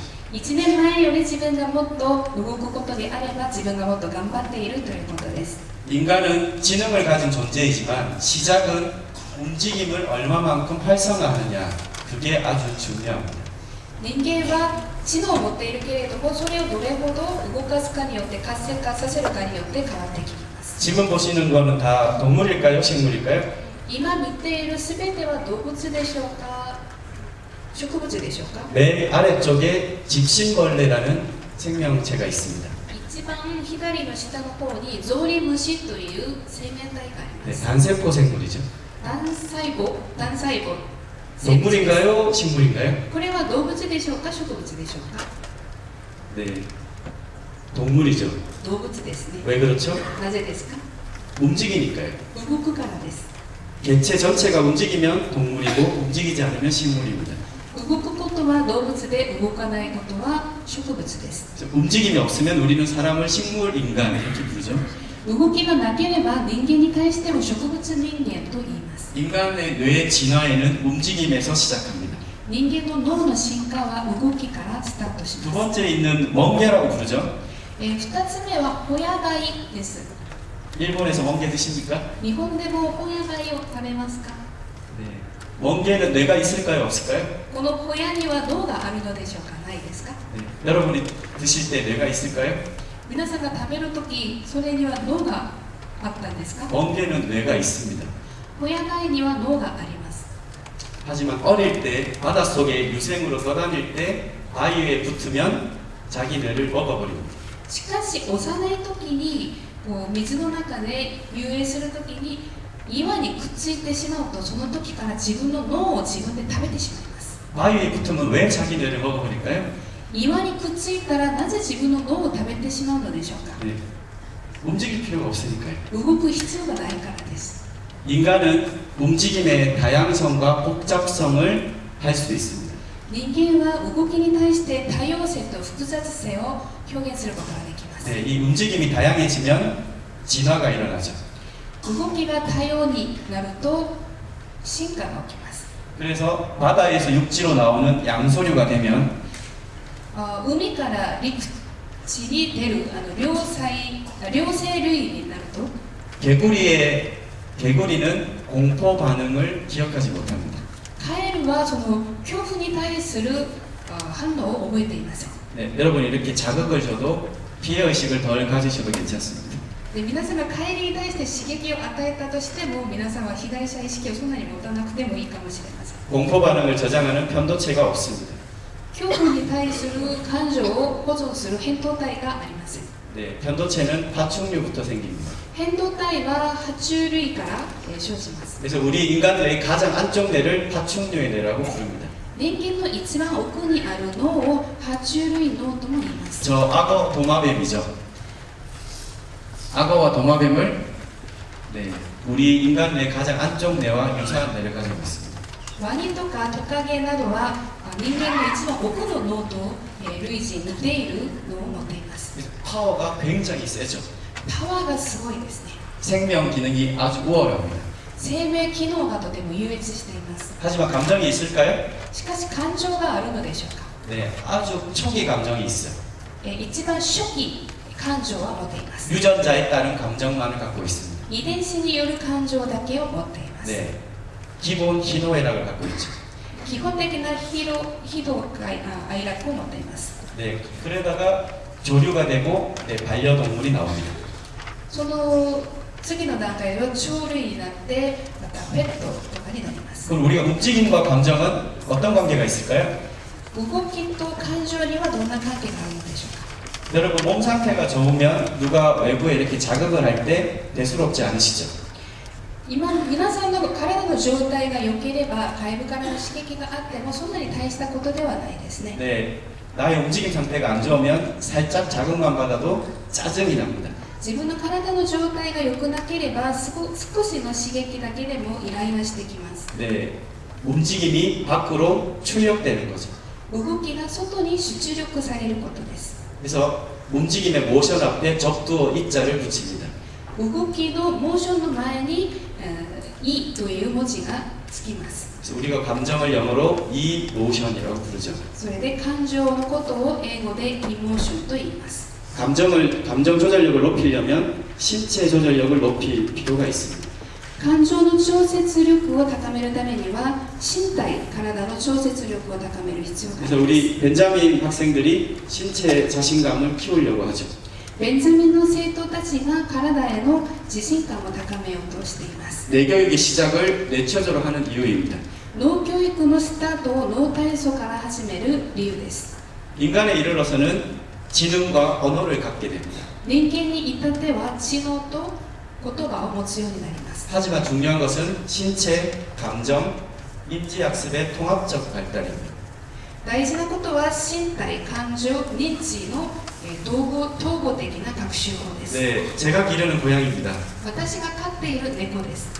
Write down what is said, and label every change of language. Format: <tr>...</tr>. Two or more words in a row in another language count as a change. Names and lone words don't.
<ja>1 年前より自分がもっと動くことであれば自分がもっと頑張っているということです。</ja> <ko>인간은 지능을 가진 존재이지만 시작은 움직임을 얼마만큼 활성화하느냐, 그게 아주 중요합니다.</ko> <ja>人間は知能を持っているけれどもそれをどれほど動かすかによって活性化させるかによって変わってきます。</ja> <ko>지금 보시는 거는 다 동물일까요? 식물일까요?</ko> <ja>今見ているすべては動物でしょうか植物でしょうか。</ja> <ko>맨 아래쪽에 집신벌레라는 생명체가 있습니다.</ko> <ja>一番左の下の方にゾウリムシという生命体がありま</ja> <ko>네,</ko> <ja>す。</ja> <ko>단세포 생물이죠.</ko> <ja>単細胞</ja> <ko>동물인가요? 식물인가요?</ko> <ja>これは動物でしょうか植物でしょうか。</ja> <ko>네, 동물이죠.</ko> <ja>動物ですね。</ja> <ko>왜 그렇죠?</ko> <ja>なぜですか。</ja> <ko>움직이니까요.</ko> <ja>動くからです。</ja> <ko>개체 전체가 움직이면 동물이고 움직이지 않으면 식물입니다.</ko> <ja>動くことは動物で動かないことは植物です。</ja> <ko>움직임이 없으면 우리는 사람을 식물인간 이렇게 부르죠.</ko> <ja>動きがなければ人間に対しても植物人間と言います。</ja> <ko>인간의 뇌 진화에는 움직임에서 시작합니다.</ko> <ja>人間の脳の進化は動きからスタートし</ja> <ko>두</ko> <ja>ます。</ja> <ko>번째 있는 멍게라고 부르죠.</ko> <ja>2 つ目はホヤ貝です。</ja> <ko>일본에서 멍게 드십니까?</ko> <ja>日本でもホヤ貝を食べますか。</ja> <ko>네. 멍게는 뇌가 있을까요? 없을까요?</ko> <ja>このホヤには脳があるのでしょうかないですか。</ja> <ko>네. 여러분이 드실 때 뇌가 있을까요?</ko> <ja>皆さんが食べるときそれには脳があったんですか。</ja> <ko>멍게는 뇌가 있습니다.</ko> <ja>ホヤ貝には脳があります。</ja> <ko>하지만 어릴 때 바닷속에 유생으로 떠다닐 때 바위에 붙으면 자기 뇌를 먹어버립니다.</ko> <ja>しかし幼い時にこう水の中で遊泳する時に岩にくっついてしまうとその時から自分の脳を自分で食べてしまいます。</ja> <ko>바위에 붙으면 왜 자기 뇌를 먹어버릴까요?</ko> <ja>岩にくっついたらなぜ自分の脳を食べてしまうのでしょうか。</ja> <ko>네. 움직일 필요가 없으니까요.</ko> <ja>動く必要がないからです。</ja> <ko>인간은 움직임의 다양성과 복잡성을 할 수 있습니다.</ko> <ja>人間は動きに対して多様性と複雑性を表現することができます。</ja> <ko>네, 이 움직임이 다양해지면 진화가 일어나죠.</ko> <ja>動きが多様になると進化が起きます。</ja> <ko>그래서 바다에서 육지로 나오는 양서류가 되면</ko> <ja>海から陸地に出る両生類になると</ja> <ko>개구리는 공포 반응을 기억하지 못합니다.</ko> <ja>カエルはその恐怖に対する反応を覚えていません。</ja> <ko>네, 여러분 이렇게 자극을 줘도 피해 의식을 덜 가지셔도 괜찮습니다.</ko> <ja>で皆さんが帰りに対して刺激を与えたとしても皆さんは被害者意識をそんなに持たなくてもいいかもしれません。</ja> <ko>공포 반응을 저장하는 편도체가 없습니다.</ko> <ja>恐怖に対する感情を保存する扁桃体がありません。</ja> <ko>네, 편도체는 파충류부터 생깁니다.</ko> <ja>扁桃体は爬虫類から生じます。</ja> <ko>그래서 우리 인간 뇌의 가장 안쪽 뇌를 파충류의 뇌라고 부릅니다.</ko> <ja>人間の一番奥にある脳を爬虫類脳とも言います。</ja> <ko>저 악어 도마뱀이죠. 악어와 도마뱀을 네, 우리 인간 뇌 가장 안쪽 뇌와 유사한 뇌를 가지고 있습니다.</ko> <ja>ワニとかトカゲなどは人間の一番奥の脳と類似似ている脳を持っています。</ja> <ko>그래서 파워가 굉장히 세죠.</ko> <ja>パワーがすごいですね。</ja> <ko>생명 기능이 아주 우월합니다.</ko> <ja>生命機能がとても優越しています。</ja> <ko>하지만 감정이 있을까요?</ko> <ja>しかし感情があるのでしょうか。</ja> <ko>네, 아주 초기 감정이 있어요.</ko> <ja>一番初期感情は持っています。</ja> <ko>유전자에 따른 감정만을 갖고 있습니다.</ko> <ja>遺伝子による感情だけを持っています。</ja> <ko>네, 기본 희노애락을 갖고 있죠.</ko> <ja>基本的な喜怒哀楽を持っています。</ja> <ko>네, 그러다가 조류가 되고 네, 반려동물이 나옵니다.</ko> <ja>その次の段階では鳥類になってまたペットとかになります。</ja> <ko>그럼 우리가 움직임과 감정은 어떤 관계가 있을까요?</ko> <ja>動きと感情にはどんな関係があるのでしょうか。</ja> <ko>여러분 몸 상태가 좋으면 누가 외부에 이렇게 자극을 할 때 대수롭지 않으시죠?</ko> <ja>今皆さんの体の状態が良ければ外部からの刺激があってもそんなに大したことではないですね。</ja> <ko>네, 나의 움직임 상태가 안 좋으면 살짝 자극만 받아도 짜증이 납니다.</ko> <ja>自分の体の状態が良くなければ少しの刺激だけでもイライラしてきます。</ja> <ko>네, 움직임이 밖으로 출력되는 거죠.</ko> <ja>動きが外に出力されることです。</ja> <ko>그래서 움직임의 모션 앞에 적두어 이자를 붙입니다.</ko> <ja>動きのモーションの前に「い」という文字がつきます。</ja> <ko>그래서 우리가 감정을 영어로 이모션이라고 부르죠.</ko> <ja>それで感情のことを英語でイモーションと言います。</ja> <ko>감정 조절력을 높이려면 신체 조절력을 높일 필요가 있습니다.</ko> <ja>感情の調節力を高めるためには身体、体の調節力を高める必要があ</ja> <ko>그래서</ko> <ja>ります。</ja> <ko>우리 벤자민 학생들이 신체 자신감을 키우려고 하죠.</ko> <ja>ベンジャミンの生徒たちが体への自信感を高めようとしています。</ja> <ko>뇌교육의 시작을 뇌처조로 하는 이유입니다.</ko> <ja>脳教育のスタートを脳体操から始める理由です。</ja> <ko>인간에 이르러서는 지능과 언어를 갖게 됩니다.</ko> <ja>人間に至っては知能と言葉を持つようになります。</ja> <ko>하지만 중요한 것은 신체, 감정, 인지학습의 통합적 발달입니다.</ko> <ja>大事なことは身体、感情、認知の統合的な学習法です。</ja> <ko>네, 제가 기르는 고양이입니다.</ko> <ja>私が飼っている猫です。</ja>